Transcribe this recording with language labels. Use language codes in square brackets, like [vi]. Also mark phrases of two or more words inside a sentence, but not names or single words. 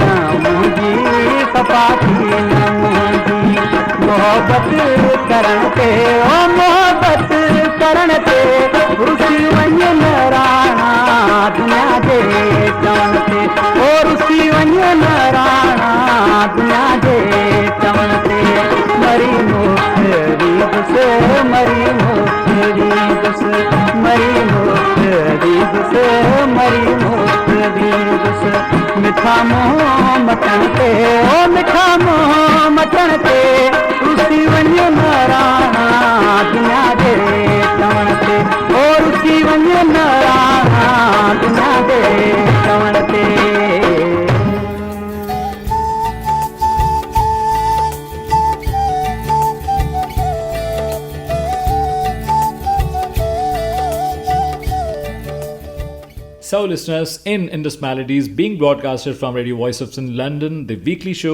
[sd] मुंहिंजी खफ़ा थी न मुंहिंजी मोहबत करण ते ओ मोहबत करण ते रुसी वञ राणा दुनिया जे चवण ते ओ रुसी वञ राणा दुनिया जे चवण ते मरी मोहरी दुस मरी मोहरी दुस मरी मोहरी दुस मरी मोहरी दुस मिठा मोह मटण ते ओ मिठा मोह मटण ते रुसी वञ राणा दुनिया जे चवण ते ओ रुसी वञ राणा दुनिया जे चवण ते [en] So, listeners, in Indus Melodies being broadcasted from Radio Voice of Sin London, the weekly show